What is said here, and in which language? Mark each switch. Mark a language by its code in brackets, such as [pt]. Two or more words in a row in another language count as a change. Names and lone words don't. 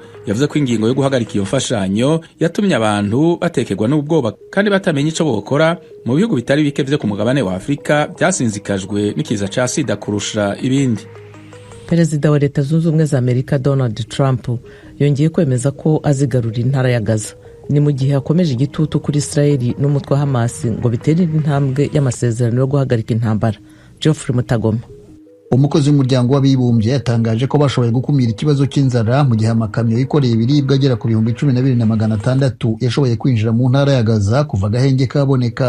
[rn] Yavuze ko ingingo yo guhagarika iyo mfashanyo yatumye abantu batekerwa n'ubwoba kandi batamenye ico bokora mu bihugu bitari bike vyo ku mugabane wa Afrika byasinzikajwe n'ikiza ca sida kurusha ibindi. Perezida wa Leta Zunze Ubumwe za Amerika Donald Trump yongeye kwemeza ko azigarurira intara ya Gaza ni mu gihe yakomeje igitutu kuri Israeli n'umutwe wa Hamas ngo bitere indi ntambwe y'amasezerano yo guhagarika intambara. Geoffrey Mutagoma, [rw] umukozi w'umuryango w'abibumbye yatangaje ko bashoboye gukumira ikibazo cy'inzara mu gihe amakamyo yikoreye ibiribwa agera ku 12,600 yashoboye kwinjira mu ntara ya Gaza kuva agahenge kaboneka.